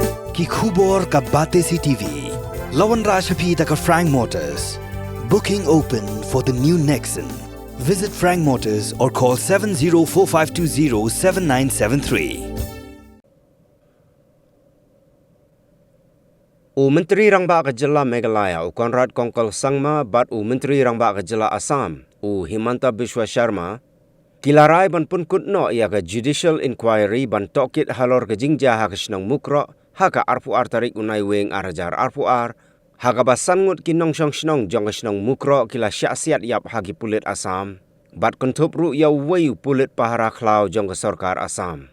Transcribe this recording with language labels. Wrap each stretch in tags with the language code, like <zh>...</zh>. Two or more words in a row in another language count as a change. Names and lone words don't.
<kha>ki khubor ka bate si TV. Lawan Rashapi taka Frank Motors.</kha> <en>Booking open for the new Nexon. Visit Frank Motors or call 7045207973.</en> <kha>Menteri Rangba ke Jilla Meghalaya Conrad Kongkol Sangma bat Menteri Rangba ke Jilla Assam Himanta Biswa Sharma kilarai ban pun kutno ia ke</kha> <en>judicial inquiry</en> <kha>ban Tohkit halor ke Jingjia ha ke Snong Mukroh ha ka arpu ar tarik unai weng arajar arpu ar ha ka basan ngut kinong shong snong jong ke Snong Mukroh kila syasiat yap ha ki pulit Assam bat kontup ru ya wei pulit pahara klau jong ke sarkar Assam.</kha>